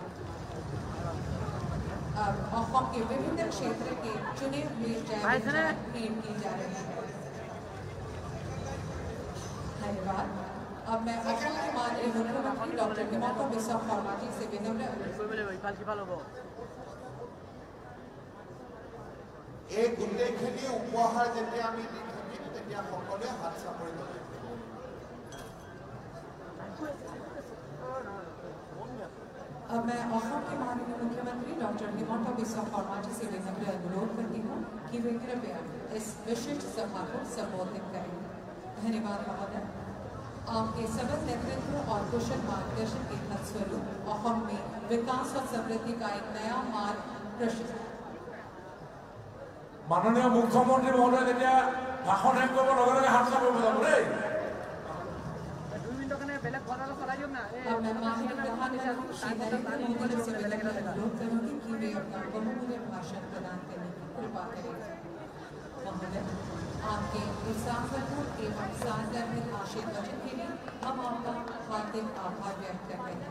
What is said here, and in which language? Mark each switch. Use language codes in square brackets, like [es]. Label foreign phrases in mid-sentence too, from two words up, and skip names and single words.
[hi] अब असम के विभिन्न क्षेत्र के चुने हुए चाय भेंट की जा रही है। धन्यवाद। अब मैं असम के माननीय मुख्यमंत्री डॉक्टर हिमंता बिस्वा शर्मा जी से विनम्र [as] এই গোটেইখিনি উপহাৰ যেতিয়া আমি দি থাকিম তেতিয়া সকলোৱে হাত চাপৰি ল'ব। [hi] अब मैं असम के माननीय मुख्यमंत्री डॉक्टर हिमंता बिस्वा शर्मा जी से विनम्र अनुरोध करती हूँ कि वे कृपया इस विशिष्ट सभा को संबोधित करें। धन्यवाद महोदय। आपके सबल नेतृत्व और कुशल मार्गदर्शन के फलस्वरूप असम में विकास और समृद्धि का एक नया मार्ग प्रशस्त। माननीय मुख्यमंत्री महोदय [as] যেতিয়া ভাষণ শেষ কৰিব লগে লগে হাত চাপৰি বজাব দেই। [hi] अब मैं माननीय प्रधानमंत्री श्री नरेंद्र मोदी जी से अनुरोध करूंगी कि वे अपना बहुमूल्य भाषण प्रदान करने की कृपा करें। महोदय, आपके उत्साहवर्धक एवं सारगर्भित आशीर्वचन के लिए हम आपका हार्दिक आभार व्यक्त करते हैं।